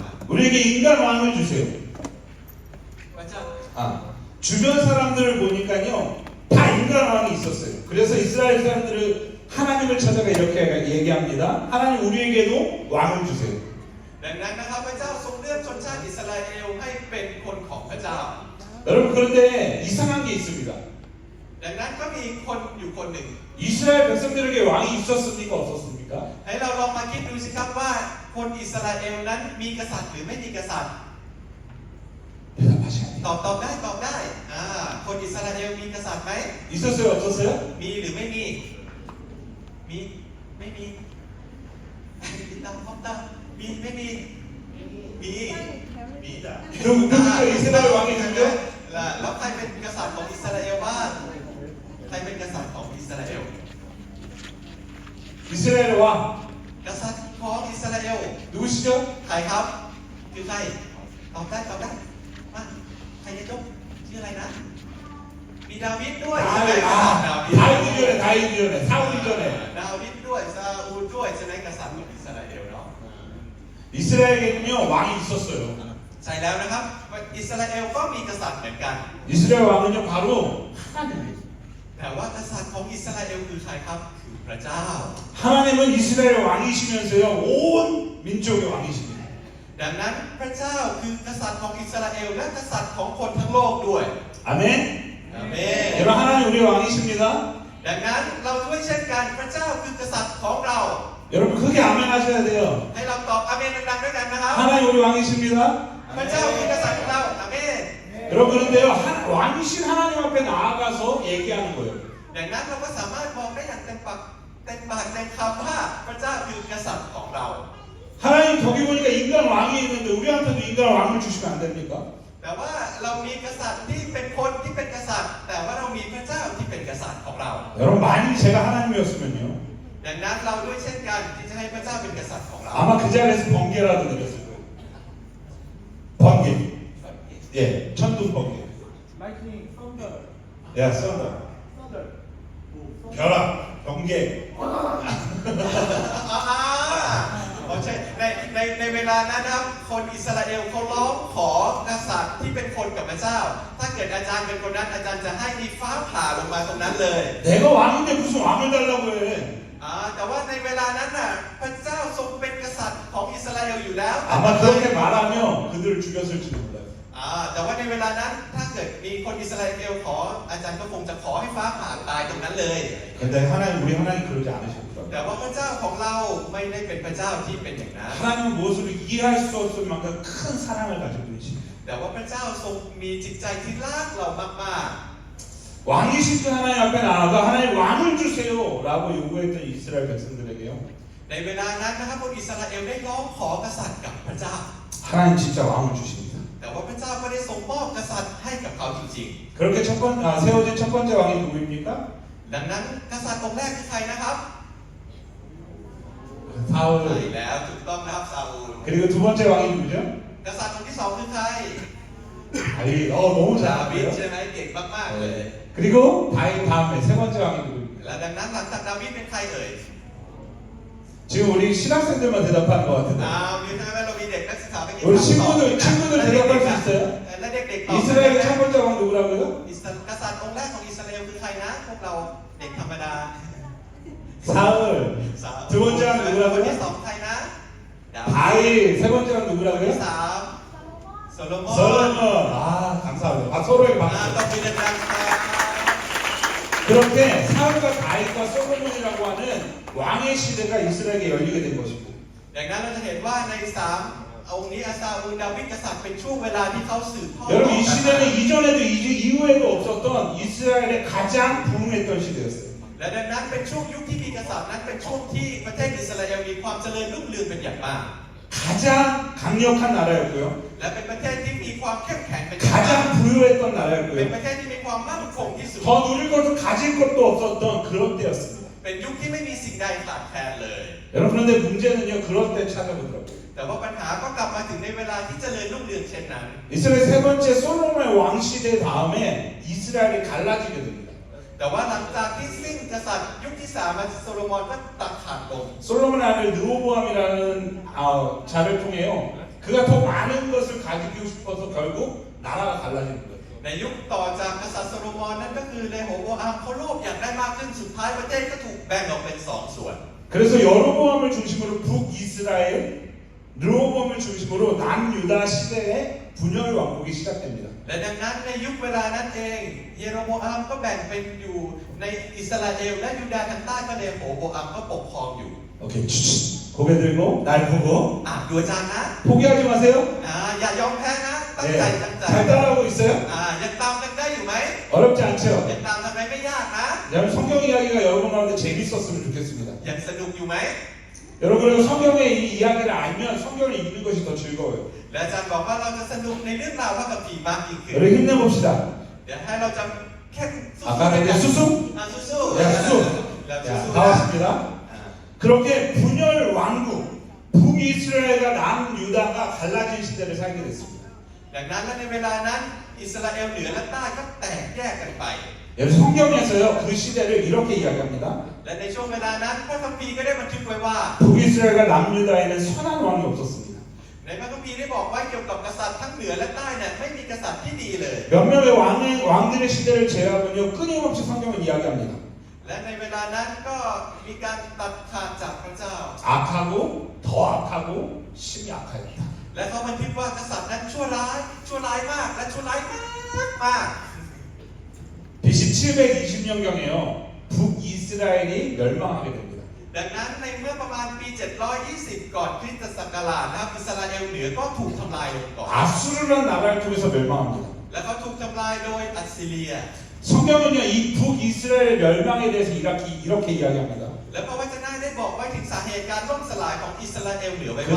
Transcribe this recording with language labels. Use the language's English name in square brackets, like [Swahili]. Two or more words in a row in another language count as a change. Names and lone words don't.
[Korean] 우리에게 인간 왕을 주세요. [Thai] พระเจ้า [Korean] 주변 사람들을 보니까요 다 인간 왕이 있었어요. 그래서 이스라엘 사람들을 하나님을 찾아가 이렇게 얘기합니다. 하나님 우리에게도 왕을 주세요. [Thai] ดังนั้นนะครับพระเจ้าทรงเลือกชนชาติอิสราเอลให้เป็นคนของพระเจ้า [Korean] 여러분 그런데 이상한 게 있습니다. [Thai] ดังนั้นก็มีคนอยู่คนหนึ่ง [Korean] 이스라엘 백성들에게 왕이 있었습니까 없었습니까? [Thai] ให้เราลองมาคิดดูสิครับว่าคนอิสราเอลนั้นมีกษัตริย์หรือไม่มีกษัตริย์ [Korean] 대답하셔야 돼요. [Thai] ตอบได้คนอิสราเอลมีกษัตริย์ไหม [Korean] 있었어요 없었어요? [Thai] มีหรือไม่มีไม่มีติดตามพร้อมตามมีไม่มีมีจ้ะ [Korean] 누구죠? 이스라엘 왕이 누구죠? [Thai] แล้วใครเป็นกษัตริย์ของอิสราเอลบ้างใครเป็นกษัตริย์ของอิสราเอล [Korean] 이스라엘의 왕 [Thai] กษัตริย์ของอิสราเอล [Korean] 누구시죠? [Thai] ใครครับคือใครตอบได้มาใครจะยกชื่ออะไรนะมีดาวิดด้วยใช่ไหมกษัตริย์ดาวิด [Korean] 다윗이 전에 사울이 전에 [Thai] ดาวิดด้วยซาอูลด้วยใช่ไหมกษัตริย์ของอิสราเอลเนาะ [Korean] 이스라엘에는요 왕이 있었어요. [Thai] ใช่แล้วนะครับอิสราเอลก็มีกษัตริย์เหมือนกัน [Korean] 이스라엘 왕은요 바로 하나님이에요. [Thai] แต่ว่ากษัตริย์ของอิสราเอลคือใครครับคือพระเจ้า [Korean] 하나님은 이스라엘 왕이시면서요 온 민족의 왕이십니다. [Thai] ดังนั้นพระเจ้าคือกษัตริย์ของอิสราเอลและกษัตริย์ของคนทั้งโลกด้วย [Korean] 아멘. [Thai] อาเมน [Korean] 여러분 하나님 우리의 왕이십니다. [Thai] ดังนั้นเราด้วยเช่นกันพระเจ้าคือกษัตริย์ของเรา [Korean] 여러분 크게 아멘 하셔야 돼요. [Thai] ให้เราตอบอาเมนดังๆด้วยกันนะครับ [Korean] 하나님 우리 왕이십니다. [Thai] พระเจ้าคือกษัตริย์ของเราอาเมน [Korean] 여러분 그런데요 왕이신 하나님 앞에 나아가서 얘기하는 거예요. [Thai] ดังนั้นเราก็สามารถบอกได้อย่างเต็มปากเต็มคำว่าพระเจ้าคือกษัตริย์ของเรา [Korean] 하나님 저기 보니까 인간 왕이 있는데 우리한테도 인간 왕을 주시면 안 됩니까? [Thai] แต่ว่าเรามีกษัตริย์ที่เป็นคนที่เป็นกษัตริย์ แต่ว่าเรามีพระเจ้าที่เป็นกษัตริย์ของเรา [Korean] 여러분 만일 제가 하나님이었으면요 [Thai] ดังนั้นเราด้วยเช่นกันที่จะให้พระเจ้าเป็นกษัตริย์ของเรา [Korean] 아마 그 자리에서 번개라도 내렸을 거예요. 번개. 예, 천둥 번개. [English] Lightning, thunder, [Korean] 야, 썬더. [English] thunder. [Korean] 벼락, 번개. [Thai] ใช่ในในเวลานั้นนะครับคนอิสราเอลเขาร้องขอกษัตริย์ที่เป็นคนกับพระเจ้า ถ้าเกิดอาจารย์เป็นคนนั้นอาจารย์จะให้มีฟ้าผ่าลงมาตรงนั้นเลย [Korean] 내가 왕인데 무슨 왕을 달라고 해? [Thai] แต่ว่าในเวลานั้นน่ะพระเจ้าทรงเป็นกษัตริย์ของอิสราเอลอยู่แล้ว [Korean] 아마 그렇게 말하면 그들을 죽였을지도 몰라요. [Thai] แต่ว่าในเวลานั้นถ้าเกิดมีคนอิสราเอลขออาจารย์ก็คงจะขอให้ฟ้าผ่าตายตรงนั้นเลย [Korean] 근데 우리 하나님 그러지 않으셨더라고요. [Thai] แต่ว่าพระเจ้าของเราไม่ได้เป็นพระเจ้าที่เป็นอย่างนั้น [Korean] 하나님은 무엇으로 이해할 수 없을 만큼 큰 사랑을 가지고 계십니다. [Thai] แต่ว่าพระเจ้าทรงมีจิตใจที่รักเรามาก [Korean] 왕이신 그 하나님 앞에 나아가 하나님 왕을 주세요라고 요구했던 이스라엘 백성들에게요. [Thai] ๆในเวลานั้นนะครับคนอิสราเอลได้ร้องขอกษัตริย์กับพระเจ้า [Korean] 하나님 진짜 왕을 주십니다. [Thai] แต่ว่าพระเจ้าก็ได้ทรงมอบกษัตริย์ให้กับเขาจริง [Korean] 그렇게 세워진 첫 번째 왕이 누구입니까? [Thai] ๆ ดังนั้นกษัตริย์องค์แรกคือใครนะครับ ใช่ [Korean] 사울. [Thai] แล้วถูกต้องนะครับซาอูล [Korean] 그리고 두 번째 왕이 누구죠? [Thai] กษัตริย์องค์ที่สองคือใคร [Korean] 다윗. 너무 [Thai] ดาวิด [Korean] 잘하고요. [Thai] ใช่ไหมเก่งมากๆเลย [Korean] 그리고 다윗 다음에 세 번째 왕이 누구입니까? [Thai] และดังนั้นหลังจากดาวิดเป็นใครเอ่ย [Korean] 지금 우리 신학생들만 대답하는 것 같은데. [Thai] มีใช่ไหมเรามีเด็กนักศึกษาไปกิน [Korean] 우리 [Thai] ข้าวต่อ [Korean] 친구들 대답할 수 있어요? [Thai] และเด็กๆตอบ [Korean] 이스라엘의 첫 번째 왕 누구라고요? [Thai] กษัตริย์องค์แรกของอิสราเอลคือใครนะพวกเราเด็กธรรมดา [Korean] 사울. 두 번째 왕 [Thai] คนที่ [Korean] 누구라고요? [Thai] สองใครนะดาวิด [Korean] 다윗. 세 번째 왕 [Thai] คนที่ [Korean] 누구라고요? [Thai] สามโซโลมอน [Korean] 솔로몬. 아, 감사합니다. 서로에게 [Thai] ต้อง [Korean] 박수. [Thai] มีดังๆครับ [Korean] 그렇게 사울과 다윗과 솔로몬이라고 하는 왕의 시대가 이스라엘에 열리게 된 것입니다. [Thai] ดังนั้นเราจะเห็นว่าในสามองค์นี้อาซาอูลดาวิดกษัตริย์เป็นช่วงเวลาที่เขาสืบทอด [Korean] 여러분 이 시대는 이전에도 이후에도 없었던 이스라엘의 가장 부흥했던 시대였어요. [Thai] และดังนั้นเป็นช่วงยุคที่มีกษัตริย์นั้นเป็นช่วงที่ประเทศอิสราเอลมีความเจริญรุ่งเรืองเป็นอย่างมาก [Korean] 가장 강력한 나라였고요. [Thai] และเป็นประเทศที่มีความเข้มแข็งเป็นอย่างมาก [Korean] 가장 부유했던 [Thai] เป็น [Korean] 나라였고요. [Thai] ประเทศที่มีความมั่นคงที่สุด [Korean] 더 누릴 것도 가질 것도 없었던 그런 때였습니다. [Thai] เป็นยุคที่ไม่มีสิ่งใดขาดแคลนเลย [Korean] 여러분 그런데 문제는요 그럴 때 찾아보더라고요. [Thai] แต่ว่าปัญหาก็กลับมาถึงในเวลาที่เจริญรุ่งเรืองเช่นนั้น [Korean] 이스라엘 세 번째 솔로몬의 왕 시대 다음에 이스라엘이 갈라지게 됩니다. [Thai] แต่ว่าหลังจากที่สิ้นกษัตริย์ยุคที่สามมาโซโลมอนก็ตัดขาดลง [Korean] 솔로몬의 아들 르호보암이라는 자를 통해요. 그가 더 많은 것을 가지고 싶어서 결국 나라가 갈라지는 거예요. [Thai] ในยุคต่อจากกษัตริย์โซโลมอนนั่นก็คือเรโฮโบอัมเขาโลภอยากได้มากขึ้นสุดท้ายประเทศก็ถูกแบ่งออกเป็นสองส่วน [Korean] 그래서 여로보암을 중심으로 북이스라엘, 르호보암을 중심으로 남유다 시대의 분열 왕국이 시작됩니다. [Thai] และดังนั้นในยุคเวลานั้นเองเยโรโบอัมก็แบ่งเป็นอยู่ในอิสราเอลและยูดาห์ทางใต้ก็เรโฮโบอัมก็ปกครองอยู่ [Korean] 오케이, 고개 들고 날 보고 [Thai] ดูอาจารย์นะ [Korean] 포기하지 마세요. [Thai] อย่ายอมแพ้นะตั้งใจตั้งใจ [Korean] 잘 따라하고 있어요? [Thai] ยังตามกันได้อยู่ไหม [Korean] 어렵지 않죠? [Thai] ยังตามทำไมไม่ยากนะ [Korean] 여러분 성경 이야기가 여러분 가운데 재밌었으면 좋겠습니다. [Thai] ยังสนุกอยู่ไหม [Korean] 여러분 성경의 이 이야기를 알면 성경을 읽는 것이 더 즐거워요. [Thai] และอาจารย์บอกว่าเราจะสนุกในเรื่องราวพระคัมภีร์มากยิ่งขึ้น [Korean] 여러분 힘내봅시다. [Thai] เดี๋ยวให้เราจะแค่สู้ [Korean] 아까 근데 수수? [Thai] สู้ [Korean] 야, 수수. [Thai] แล้ว [Korean] 자, [Thai] สู้ [Korean] 다 왔습니다. 그렇게 분열 왕국, 북이스라엘과 남유다가 갈라진 시대를 살게 됐습니다. [Thai] ดังนั้นและในเวลานั้นอิสราเอลเหนือและใต้ก็แตกแยกกันไป [Korean] 여러분 성경에서요 그 시대를 이렇게 이야기합니다. [Thai] และในช่วงเวลานั้นพระคัมภีร์ก็ได้บันทึกไว้ว่า [Korean] 북이스라엘과 남유다에는 선한 왕이 없었습니다. [Thai] ในพระคัมภีร์ได้บอกไว้เกี่ยวกับกษัตริย์ทั้งเหนือและใต้เนี่ยไม่มีกษัตริย์ที่ดีเลย [Korean] 몇 명의 왕들의 시대를 제외하면요 끊임없이 성경은 이야기합니다. [Thai] และในเวลานั้นก็มีการตัดขาดจากพระเจ้า [Korean] 악하고 더 악하고 심히 악하였다. [Thai] และเขาบันทึกว่ากษัตริย์นั้นชั่วร้ายมากและชั่วร้ายมาก [Korean] BC 720년경에요 북이스라엘이 멸망하게 됩니다. [Thai] ดังนั้นในเมื่อประมาณปี 720 ก่อนคริสตศักราชนะครับอิสราเอลเหนือก็ถูกทำลายลงก่อน [Korean] 아수르라는 나라를 통해서 멸망합니다. [Thai] และเขาถูกทำลายโดยอัสซีเรีย [Korean] 성경은요 이 북이스라엘 멸망에 대해서 이렇게 이야기합니다. [Thai] และพระวจนะได้บอกไว้ถึงสาเหตุการล่มสลายของอิสราเอลเหนือไว้ว่า